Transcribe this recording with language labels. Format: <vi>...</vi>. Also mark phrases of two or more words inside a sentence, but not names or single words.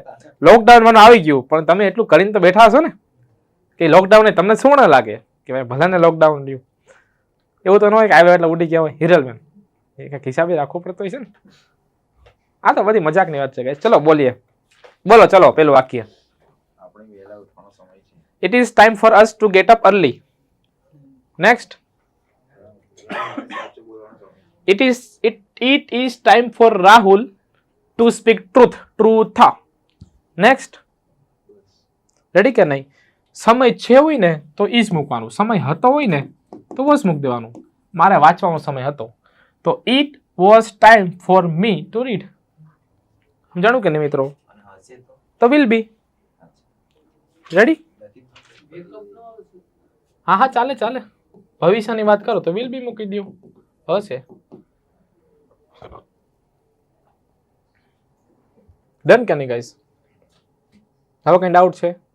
<gu>લોકડાઉન મને આવી ગયું પણ તમે એટલું કરીને તો બેઠા હશો ને કે લોકડાઉન તમને શું ના લાગે કે ભાઈ ભલે ને લોકડાઉન રહ્યું એવું તો ન હોય કે આવ્યા એટલે ઉડી ગયા હોય હિરલમેન. એ કંઈક હિસાબે રાખવું પડતો હોય છે ને. આ તો બધી મજાકની વાત છે ગાઈસ. ચલો બોલીએ. બોલો ચલો પેલું વાક્ય.</gu> <en>It is time for us to get up early. Next. It is time for Rahul to speak truth. Next.</en> <gu>રેડી કે નહીં? સમય છે હોય ને તો ઈ જ મૂકવાનું. સમય હતો હોય ને તો વોઝ મૂકી દેવાનું. મારે વાંચવાનો સમય હતો તો</gu> <en>it was time for me to read.</en> <gu>સમજાણું કે નહીં મિત્રો? તો</gu> <en>will be.</en> <gu>રેડી? હા ચાલે. ભવિષ્યની વાત કરો તો</gu> <en>will be</en> <gu>મૂકી દો. હશે. ડન કે નહીં ગાઈસ? હવે કઈ ડાઉટ છે?</gu>